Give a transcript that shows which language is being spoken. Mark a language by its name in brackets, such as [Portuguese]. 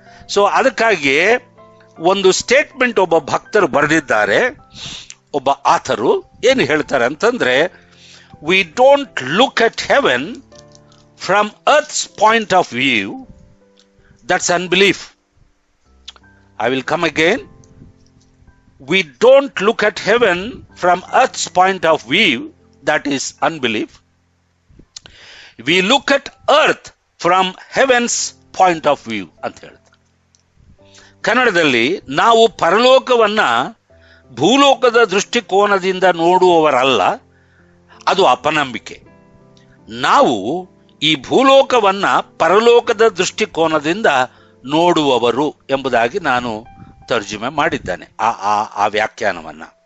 [Kannada] So ಅದಕ್ಕಾಗಿ ಒಂದು statement ಒಬ್ಬ ಭಕ್ತರು ಬರೆದಿದ್ದಾರೆ, ಒಬ್ಬ ಆಥರು ಏನು ಹೇಳ್ತಾರೆ ಅಂತಂದ್ರೆ, [English] We don't look at heaven from earth's point of view, that's unbelief. I will come again. We don't look at heaven from earth's point of view, that is unbelief. We look at earth from heaven's point of view [Kannada] ಅಂತ ಹೇಳ್ತಾರೆ. ಕನ್ನಡದಲ್ಲಿ ನಾವು ಪರಲೋಕವನ್ನ ಭೂಲೋಕದ ದೃಷ್ಟಿಕೋನದಿಂದ ನೋಡುವವರಲ್ಲ, ಅದು ಅಪನಂಬಿಕೆ. ನಾವು ಈ ಭೂಲೋಕವನ್ನ ಪರಲೋಕದ ದೃಷ್ಟಿಕೋನದಿಂದ ನೋಡುವವರು ಎಂಬುದಾಗಿ ನಾನು ತರ್ಜುಮೆ ಮಾಡಿದ್ದಾನೆ ಆ ವ್ಯಾಖ್ಯಾನವನ್ನ.